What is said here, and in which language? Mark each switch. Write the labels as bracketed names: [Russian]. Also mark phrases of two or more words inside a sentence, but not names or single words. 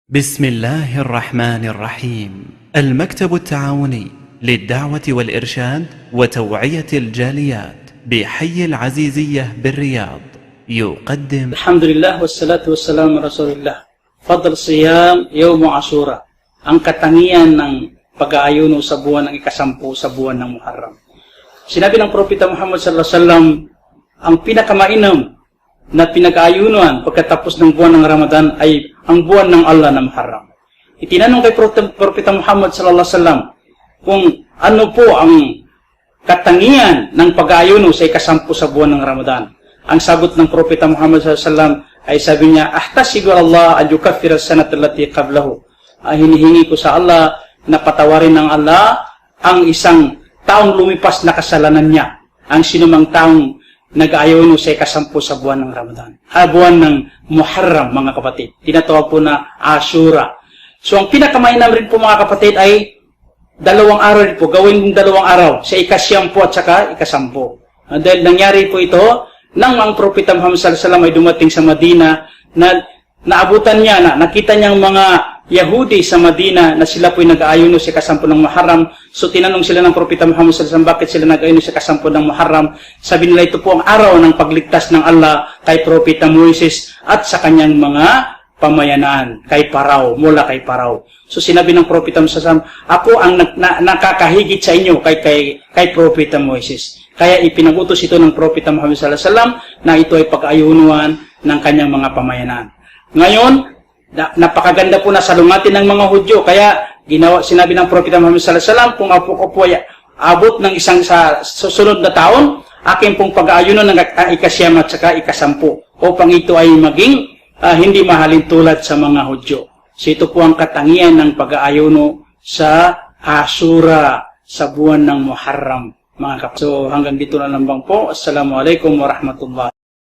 [Arabic] بسم الله الرحمن الرحيم. المكتب التعاوني للدعوة والإرشاد وتوعية الجاليات بحي العزيزية بالرياض يقدم الحمد لله والصلاة والسلام على رسول الله. Fadl Siyam Yawm Ashura, [Filipino] ang katangian ng pag-aayuno sa buwan ng ikasampu sa buwan ng Muharram. Sinabi ng Propeta Muhammad [Arabic] sallallahu alaihi wasallam, [Filipino] ang pinakamainam na pinag-aayunuan pagkatapos ng buwan ng Ramadan ay ang buwan ng Allah na Muharram. Itinanong kay Propeta Muhammad [Arabic] sallallahu alaihi wasallam [Filipino] kung ano po ang katangian ng pag-aayuno sa ikasampu sa buwan ng Ramadan. Ang sagot ng Propeta Muhammad [Arabic] sallallahu alaihi wasallam [Filipino] ay sabi niya, [Arabic] ahtasibu Allah an yukaffira as-sanata allati qablahu. [Filipino] Hinihingi ko sa Allah na patawarin ng Allah ang isang taong lumipas na kasalanan niya. Ang sinumang taong nag-aayuno sa ikasampu sa buwan ng Ramadan. Buwan ng Muharram, mga kapatid. Tinatawag po na Ashura. So, ang pinakamainam rin po, mga kapatid, ay 2 araw rin po. Gawin mong 2 araw. Sa ika-9 at saka ika-10. Dahil nangyari po ito, nang ang Propeta Muhammad [Arabic] sallallahu alaihi wasallam [Filipino] ay dumating sa Madina, na naabutan niya, nakita niyang mga Yahudi sa Madina na sila po'y nag-aayuno sa ika-10 ng Muharram. So tinanong sila ng Propeta Muhammad [Arabic] sallallahu alaihi wasallam, [Filipino] bakit sila nag-aayuno sa ika-10 ng Muharram? Sabi nila, ito po ang araw ng pagligtas ng Allah kay Propeta Moises at sa kanyang mga pamayanan, kay Parao, mula kay Parao. So sinabi ng Propeta Muhammad [Arabic] sallallahu alaihi wasallam, [Filipino] ako ang nakakahigit sa inyo kay Propeta Moises. Kaya ipinagutos ito ng Propeta Muhammad [Arabic] sallallahu alaihi wasallam [Filipino] na ito ay pag-ayunuan ng kanyang mga pamayanan. Ngayon, napakaganda po na salungatin ng mga Hudyo. Kaya sinabi ng Propeta Muhammad [Arabic] sallallahu alaihi wasallam, [Filipino] kung ako po ay abot ng isang sa susunod na taon, akin pong pag-aayuno ng ika-9 at saka ika-10 upang ito ay maging hindi mahalin tulad sa mga Hudyo. So ito po ang katangian ng pag-aayuno sa Ashura sa buwan ng Muharram, mga kapatid. So hanggang dito na lang po. [Arabic] Assalamualaikum warahmatullahi